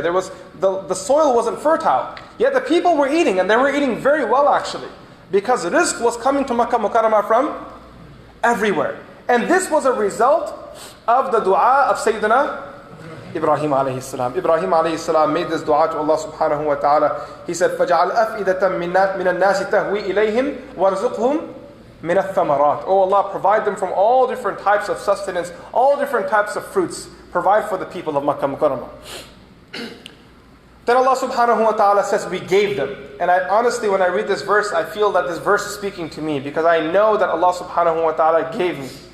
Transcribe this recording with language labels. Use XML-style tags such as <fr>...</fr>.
<en>The soil wasn't fertile. Yet the people were eating, and they were eating very well actually. Because rizq was coming to Makkah Mukarramah from everywhere. And this was a result of the dua of Sayyidina Ibrahim alayhi salam. Ibrahim alayhi salam made this dua to Allah subhanahu wa ta'ala. He said,</en> <ar>فَجَعَلْ أَفْئِدَةً مِنَ النَّاسِ تَهْوِي إِلَيْهِمْ وَارْزُقْهُمْ مِنَ الثَّمَرَاتِ.</ar> <en>Oh Allah, provide them from all different types of sustenance, all different types of fruits. Provide for the people of Makkah Mukarramah. Then Allah subhanahu wa ta'ala says, we gave them. And honestly, when I read this verse, I feel that this verse is speaking to me, because I know that Allah subhanahu wa ta'ala gave me.</en>